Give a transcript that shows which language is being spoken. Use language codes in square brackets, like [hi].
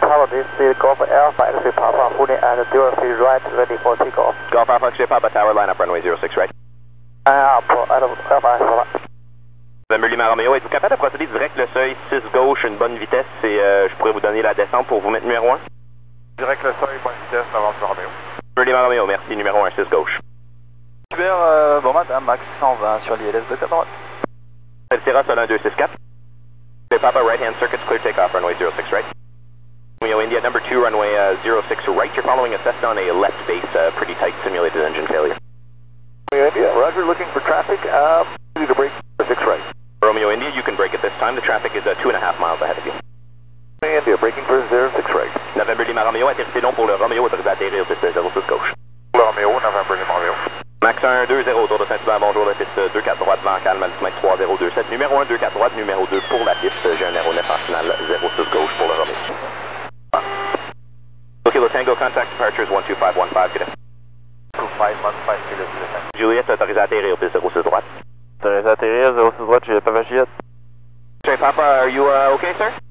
[en] this is Golf Alpha X-ray Papa, holding at 03 right, ready for takeoff. Golf Alpha X-ray Papa Tower, line up runway 06 right. Alpha Alpha. [fr] November Lima Romeo, êtes-vous capable de procéder direct le seuil 6 gauche, une bonne vitesse, et je pourrais vous donner la descente pour vous mettre numéro 1? Direct le seuil, bonne vitesse, November Romeo. November Lima Romeo, merci, numéro 1, 6 gauche. Hubert, bon matin, Max 120 sur l'ILS de droite. Sierra, Sol 1264. [en] Papa, right hand circuits, clear takeoff, runway 06 right. Romeo India, number 2, runway 06 right. You're following a Cessna on a left base, pretty tight simulated engine failure. Romeo India, Roger, looking for traffic, ready to brake 6 right. Romeo India, you can brake at this time. The traffic is 2.5 miles ahead of you. Romeo India, braking for 06 right. [fr] November Lima Romeo, atterrissez long pour le Romeo, autorisé à atterrir, piste 06 gauche. Romeo, November Lima Romeo. Max 120, autour de Saint-Hubert, bonjour, la piste 24 droite, vent calme, altimétre 3027. Numéro 1, 24 droite, numéro 2 pour la piste, j'ai un aéronef en finale 06 gauche pour le Romeo. [en] Kilo Tango, contact departures 12515, good day. 2515, Kilo Tango. [fr] Juliette, autorisé à atterrir, piste 06 droite. Autorisé à atterrir, 06 droite, Juliette Papa Juliette. [en] Sorry, Papa, are you okay, sir?